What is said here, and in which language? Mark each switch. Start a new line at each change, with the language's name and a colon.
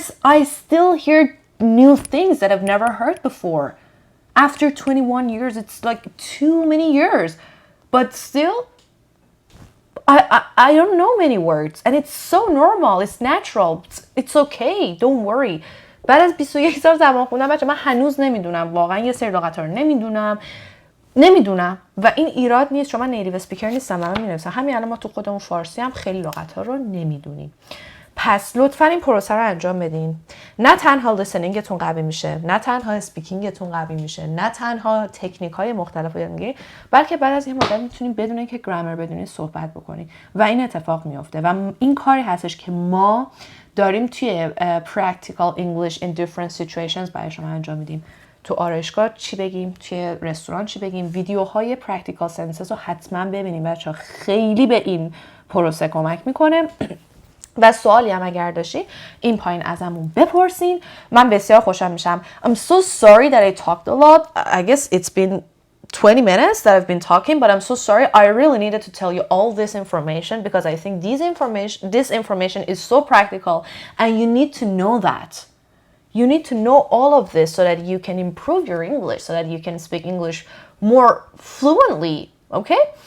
English: I still hear new things that I've never heard before. After 21 years, it's like too many years. But still, I don't know many words. And it's so normal. It's natural. It's okay. Don't worry.
Persian: بعد از 21 سال زبان خوندم بچه من هنوز نمیدونم. واقعا یه سری لغت‌ها رو نمیدونم و این ایراد نیست، چون من نیتیو اسپیکر نیستم. من می‌نویسم همین الان ما تو خودمون فارسی هم خیلی لغت‌ها رو نمیدونیم. پس لطفاً این پروسه رو انجام بدین. نه تنها لیسنینگتون قوی میشه، نه تنها اسپیکینگتون قوی میشه، نه تنها تکنیک‌های مختلف رو یاد میگیرید، بلکه بعد از این مدت میتونید بدون اینکه گرامر بدونید صحبت بکنید و این اتفاق میفته. و این کاری هستش که ما داریم توی practical English in different situations برای شما انجام میدیم. تو آرایشگاه چی بگیم، توی رستوران چی بگیم. ویدیوهای practical sentences رو حتما ببینیم بچه‌ها، خیلی به این پروسه کمک میکنه. و سوالی هم اگر داشتی این پایین ازمون بپرسین. من بسیار خوشحال میشم.
English: I'm so sorry that I talked a lot. I guess it's been 20 minutes that I've been talking, but I'm so sorry. I really needed to tell you all this information because I think this information is so practical and you need to know that. You need to know all of this so that you can improve your English, so that you can speak English more fluently, okay?